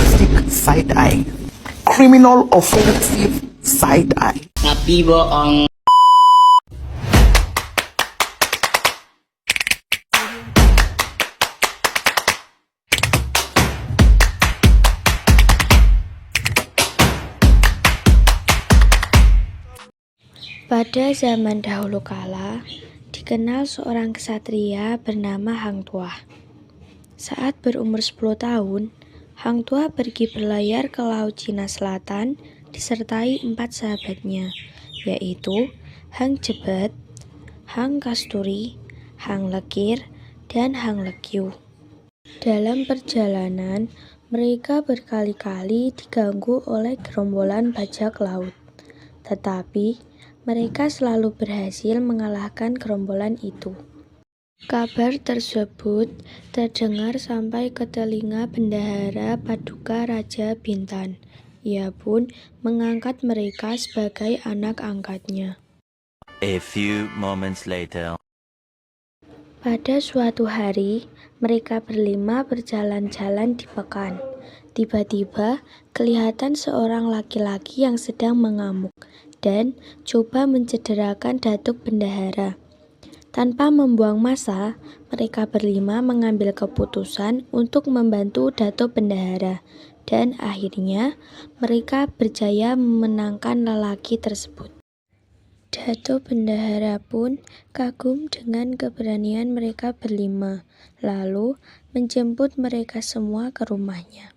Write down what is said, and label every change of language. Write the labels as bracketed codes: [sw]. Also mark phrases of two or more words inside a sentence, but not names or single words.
[en] side eye. Criminal offensive side eye. [id] Tapi bohong. Pada zaman dahulu kala, dikenal seorang ksatria bernama Hang Tuah. Saat berumur 10 tahun, Hang Tuah pergi berlayar ke Laut Cina Selatan disertai 4 sahabatnya, yaitu Hang Jebat, Hang Kasturi, Hang Lekir, dan Hang Lekyu. Dalam perjalanan, mereka berkali-kali diganggu oleh gerombolan bajak laut. Tetapi mereka selalu berhasil mengalahkan gerombolan itu. Kabar tersebut terdengar sampai ke telinga Bendahara Paduka Raja Bintan. Ia pun mengangkat mereka sebagai anak angkatnya. [en] A few moments later. [ms] Pada suatu hari, mereka berlima berjalan-jalan di pekan. Tiba-tiba, kelihatan seorang laki-laki yang sedang mengamuk dan coba mencederakan Datuk Bendahara. Tanpa membuang masa, mereka berlima mengambil keputusan untuk membantu Datuk Bendahara, dan akhirnya mereka berjaya memenangkan lelaki tersebut. Datuk Bendahara pun kagum dengan keberanian mereka berlima, lalu menjemput mereka semua ke rumahnya.